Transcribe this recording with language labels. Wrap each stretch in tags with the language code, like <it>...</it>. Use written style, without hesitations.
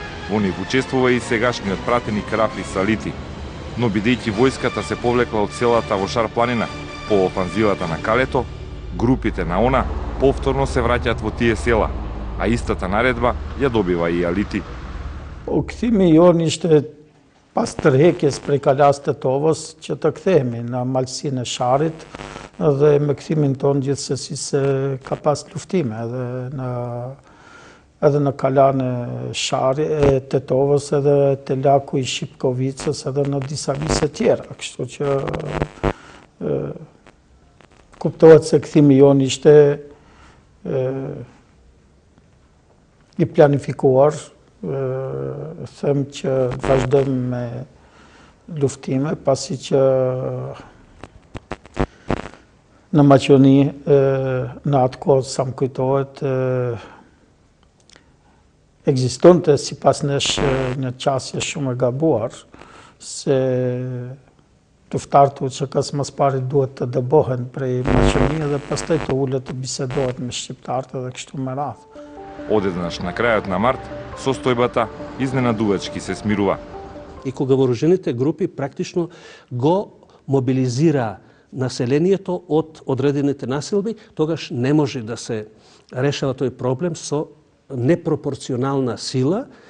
<mk>Во нив учествува и сегашниот пратеник Рафи Салити. Но бидејќи војската се повлекла од селата во Шар планина, по офанзивата на Калето, групите на она повторно се враќаат во тие села, а истата наредба ја добива и Алити.</mk> <sq>Këthimi joni ishte pas tërheqjes prej kalas Tetovës që të kthehemi në malësinë e Sharit dhe me kthimin ton gjithsesi se ka pas luftime edhe në kalan e Tetovës edhe te laku i Shipkovicës edhe në disa vise tjera, kështu që kuptohet se kthimi jon ishte i planifikuar, them që vazhdojmë me luftime, pasi që në Maqedoni në atë kohë sa më kujtohet ekzistonte sipas nesh një qasje shumë e gabuar se luftarët UÇK-s mas pari duhet të dëbohen prej Maqedonisë dhe pastaj të ulet të bisedohet me shqiptarët edhe kështu me radhë.</sq> <mk>Одеднаш на крајот на март, состојбата изненадувачки се смирува. И кога вооружените групи практично го мобилизира населението од одредените насилби, тогаш не може да се решава тој проблем со непропорционална сила,</mk>